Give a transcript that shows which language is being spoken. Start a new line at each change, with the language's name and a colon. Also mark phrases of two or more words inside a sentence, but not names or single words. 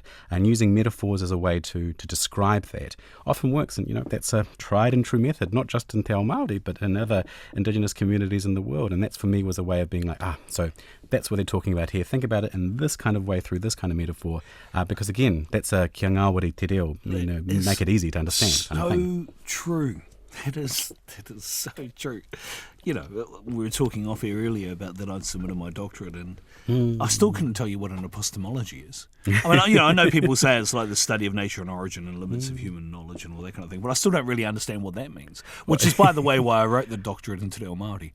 English: And using metaphors as a way to describe that often works. And, that's a tried and true method, not just in
Māori: Te Ao Māori,
English: but in other indigenous communities in the world. And that's, for me, was a way of being like, so that's what they're talking about here. Think about it in this kind of way, through this kind of metaphor, because again, that's a
Māori: kia ngāwari te reo,
English: make it easy to understand. So true. That is so true. We were talking off air earlier about that I'd submitted my doctorate, and I still couldn't tell you what an epistemology is. I mean, I know people say it's like the study of nature and origin and limits of human knowledge and all that kind of thing, but I still don't really understand what that means, which is, by the way, why I wrote the doctorate in Te Reo Māori.